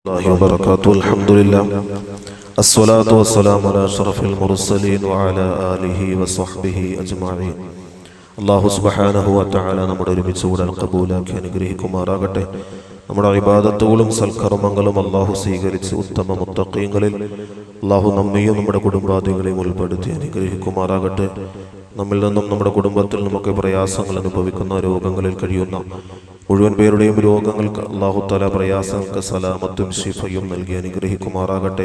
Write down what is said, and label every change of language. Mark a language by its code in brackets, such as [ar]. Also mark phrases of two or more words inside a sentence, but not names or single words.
[ar] الله وبركاته. الحمد لله الصلاة والسلام على أشرف المرسلين وعلى آله وصحبه أجمعين. الله سبحانه وتعالى [ml] നമ്മുടെ ഒരുമിച്ച് കൂടാൻ ഖബൂലാക്കി അനുഗ്രഹിക്കുമാറാകട്ടെ. നമ്മുടെ ഇബാദത്തുകളും സൽക്കർമ്മങ്ങളും അല്ലാഹു സ്വീകരിച്ച് ഉത്തമ മുത്തഖീങ്ങളിൽ അല്ലാഹു നമ്മയും നമ്മുടെ കുടുംബാദികളെയും ഉൾപ്പെടുത്തി അനുഗ്രഹിക്കുമാറാകട്ടെ. നമ്മിൽ നിന്നും നമ്മുടെ കുടുംബത്തിൽ നമുക്ക് പ്രയാസങ്ങൾ അനുഭവിക്കുന്ന രോഗങ്ങളിൽ കഴിയുന്ന മുഴുവൻ പേരുടെയും രോഗങ്ങൾക്ക് [ar] الله تعالى [ml] പ്രയാസങ്ങൾക്ക് സലാമത്തും ശിഫയും നൽകി അനുഗ്രഹിക്കുമാറാകട്ടെ.